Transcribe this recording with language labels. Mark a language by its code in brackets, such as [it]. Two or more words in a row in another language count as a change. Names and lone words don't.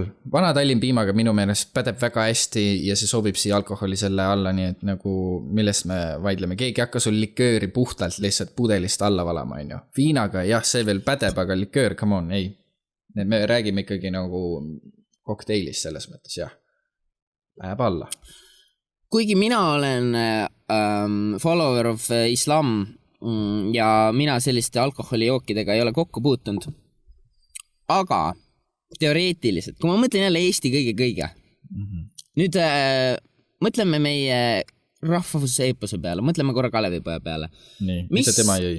[et] Vana Tallinn piimaga minu meelest pädeb väga hästi ja see sobib siia alkoholi selle alla, nii et nagu millest me vaidleme. Keegi hakka sul likööri puhtalt lihtsalt pudelist alla valama, on ju. Viinaga, jah, see veel pädeb, aga liköör, [en] come on, [et] ei. Me räägime ikkagi nagu kokteilist selles mõttes, jah. Läheb alla. Kuigi mina olen [en] follower of islam [et] ja mina selliste alkoholijookidega ei ole kokku puutunud. Aga teoreetiliselt, kui ma mõtlen jälle Eesti kõige, nüüd mõtleme meie rahvuse eepose peale, mõtleme korra Kalevipoja peale. Nii, mida tema jõi?